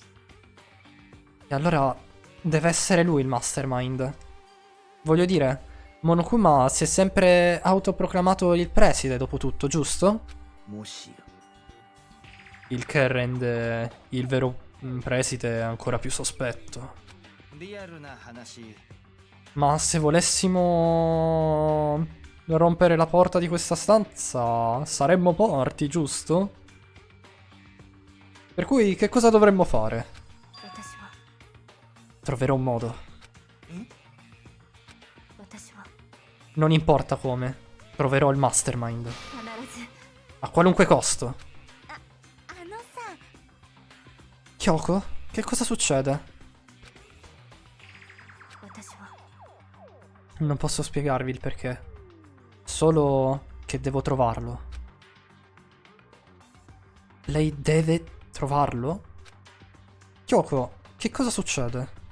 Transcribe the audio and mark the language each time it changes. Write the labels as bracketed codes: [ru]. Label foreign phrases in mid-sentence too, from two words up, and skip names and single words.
[it] E allora deve essere lui il mastermind. Voglio dire, Monokuma si è sempre autoproclamato il preside dopo tutto, giusto? [ja] もしや [it] Il che rende il vero preside ancora più sospetto. [ja] リアルな話 [it] Ma se volessimo rompere la porta di questa stanza, saremmo morti, giusto? Per cui che cosa dovremmo fare? [ja] 私は [it] Troverò un modo. [ja] 私は [it] Non importa come. Troverò il mastermind. [ja] 必ず [it] A qualunque costo. [ja] あのさ [it] Kyoko? Che cosa succede? [ja] 私は [it] Non posso spiegarvi il perché. Solo che devo trovarlo. Lei deve trovarlo? Kyoko, che cosa succede?